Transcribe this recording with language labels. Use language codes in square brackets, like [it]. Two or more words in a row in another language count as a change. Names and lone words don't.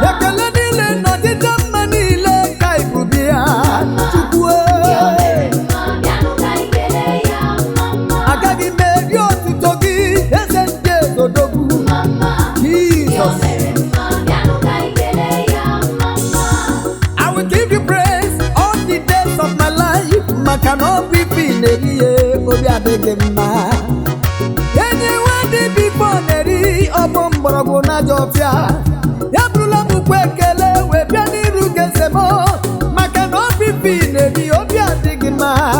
[ig] Ekele niile na ọdịdị mma niile ka anyị bụ bịa. Chukwu, Ndị o mere eh. mma, bịanụ ka anyị kelee ya, mama. Agaghị m eri otuto gị, eze ndị ezodogwu. Mama, ndị o Jesus. mere mma, bịanụ ka anyị kelee ya, mama. [en] I will give you praise all the days of my life, [ig] maka na ọ bụ ife ị na-eri ya, obi adịghị mma. Enyi nwa dị bifo na-eri, ọ bụ mgbọrọgwụ na ajọ ọfịa. Ya bụrụla m ukwu ekele, wee bịa n'iru gị eze m, maka na ọ bụ ife ị na-eri, obi adịghị mma.